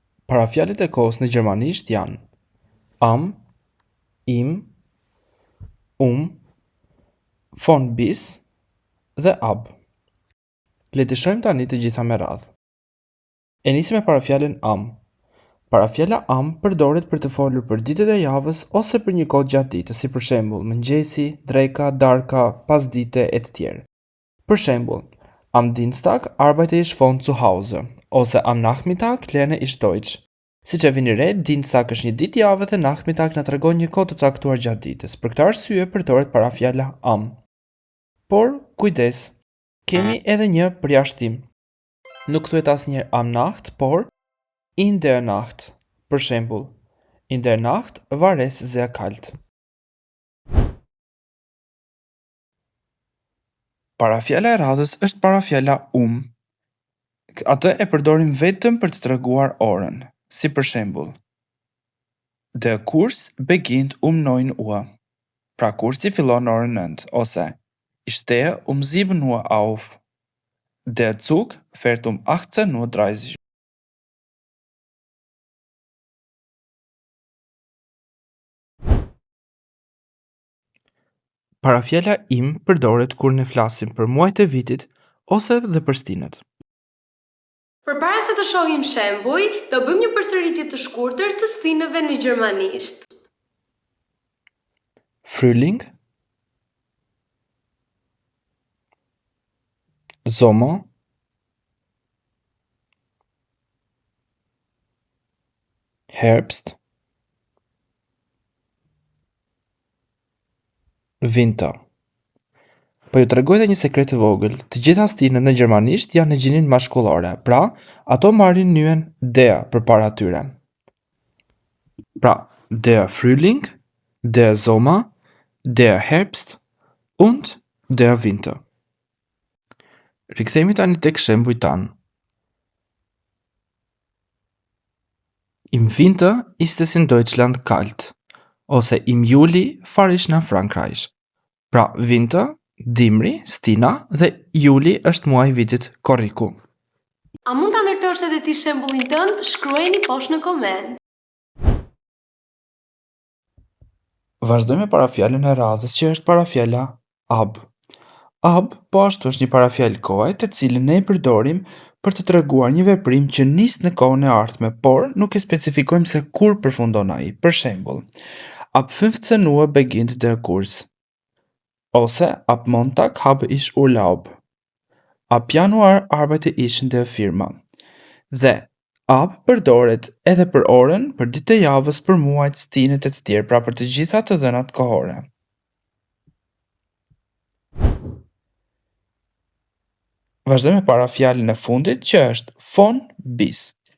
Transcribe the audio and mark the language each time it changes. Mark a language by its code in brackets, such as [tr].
[sq] Parafjalët e kohës në gjermanisht janë am, im, von bis dhe ab. Le të shohim tani të gjitha me radhë. E nisim me parafjalën am. Parafjala am përdoret për të folur për ditët e javës ose për një kohë gjatë ditës, si për shembull mëngjesi, dreka, darka, pasdite e të tjerë. Për shembull, [de] am Dienstag arbeite ich von zu Hause, [sq] ose [de] am Nachmittag lerne ich Deutsch. [sq] Siç e vini re, Dienstag është një ditë javë dhe Nachmittag na tregon një kohë të caktuar gjatë ditës. Për këtë arsye përdoret parafjala am. Por kujdes, kemi edhe një përjashtim. Nuk thuhet asnjëherë [de] am Nacht, [sq] por [de] in der Nacht. [sq] Për shembull, [de] in der Nacht war es sehr kalt. [sq] Parafjala e radhës është parafjala Atë e përdorim vetëm për të treguar orën, si për shembull [de] Der Kurs beginnt 9 Uhr. [sq] Pra kursi fillon në orën 9, ose [de] Ich stehe 7 Uhr auf. Der Zug fährt 18:30 Uhr. [sq] Parafjala im përdoret kur ne flasim për muajt e vitit ose dhe për stinët. Përpara se të shohim shembuj, do bëjmë një përsëritje të shkurtër të stinëve në gjermanisht. [de] Frühling, Sommer, Herbst, Winter. [sq] Po ju tregoj edhe një sekret të vogël. Të gjitha stinët në gjermanisht janë në gjinin mashkullore, pra ato marrin nyen der përpara tyre. Pra, [de] der Frühling, der Sommer, der Herbst und der Winter. [sq] Rikthehemi tani tek shembujt tan. [de] Im Winter ist es in Deutschland kalt, [sq] ose [de] im Juli fahre ich nach Frankreich. [sq] Pra, winter, dimri, stina dhe juli është muaji i vitit korriku. A mund ta ndërtosh edhe ti shembullin tënd? Shkruajeni poshtë në koment. Vazhdojmë me parafjalën e radhës që është parafjala ab. Ab po ashtu është një parafjalë kohe të cilën ne e përdorim për të treguar një veprim që nis në kohën e ardhme, por nuk e specifikojmë se kur përfundon ai. Për shembull, [de] ab 15 Uhr beginnt der Kurs. [sq] Ose [de] ab Montag habe ich Urlaub. Ab Januar arbeite ich in der Firma. [sq] Dhe ab përdoret edhe për orën, për ditë e javës, për muajt, stinët e të tjerë, pra për të gjitha të dhënat kohore. Vazhdojmë me parafjalën e fundit që është von bis.